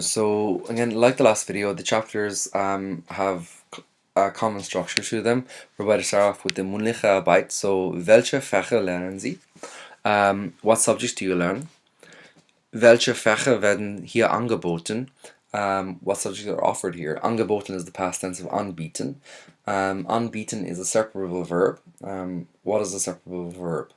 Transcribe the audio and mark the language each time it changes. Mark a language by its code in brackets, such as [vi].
[en] So again, like the last video, the chapters have a common structure to them. We're about to start off with the mündliche Arbeit. [de] So, welche Fächer lernen Sie? [en] What subjects do you learn? [de] Welche Fächer werden hier angeboten? [en] What subjects are offered here? Angeboten is the past tense of anbieten. Anbieten is a separable verb. What is a separable verb?